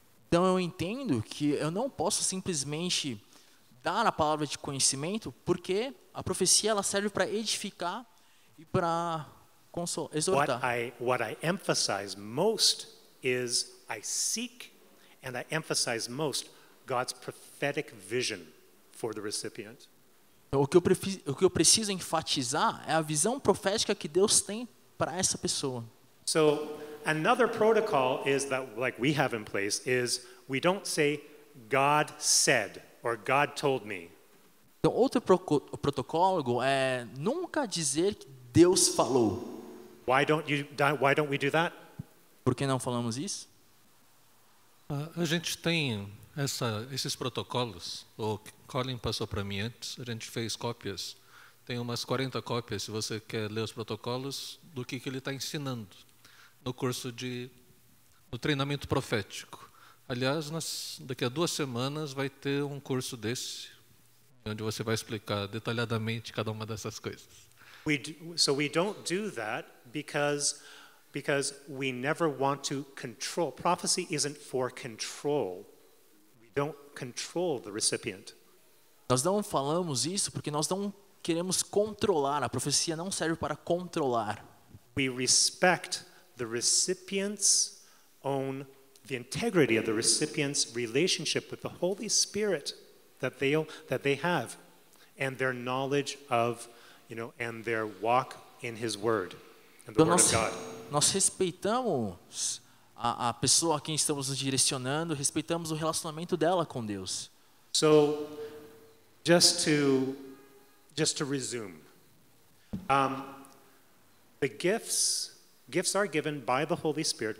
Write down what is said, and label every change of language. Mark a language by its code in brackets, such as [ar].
[pt] então eu entendo que eu não posso simplesmente dar a palavra de conhecimento, porque a profecia ela serve para edificar e para exortar. [en] what I emphasize most is I seek and I emphasize most God's prophetic vision for the recipient. [pt] Então, o que eu preciso enfatizar é a visão profética que Deus tem para essa pessoa. [en] So another protocol is that, like we have in place, is we don't say God said or God told me. [pt] Então, outro protocolo é nunca dizer que Deus falou. [en] Why don't we do that? [pt] Por que não falamos isso? A gente tem esses protocolos, o Colin passou para mim antes, a gente fez cópias, tem umas 40 cópias, se você quer ler os protocolos, do que ele está ensinando no curso no treinamento profético. Aliás, daqui a 2 semanas vai ter um curso desse, onde você vai explicar detalhadamente cada uma dessas coisas. [en] So we don't do that because we never want to control. Prophecy isn't for control. We don't control the recipient. [pt] Nós não falamos isso porque nós não queremos controlar. A profecia não serve para controlar. [en] We respect the recipient's the integrity of the recipient's relationship with the Holy Spirit that they have, and their knowledge of, and their walk in His Word and the [pt] Então [en] Word of God. [pt] Nós respeitamos a pessoa a quem estamos nos direcionando, respeitamos o relacionamento dela com Deus. [en] So, just to resume, the gifts are given by the Holy Spirit.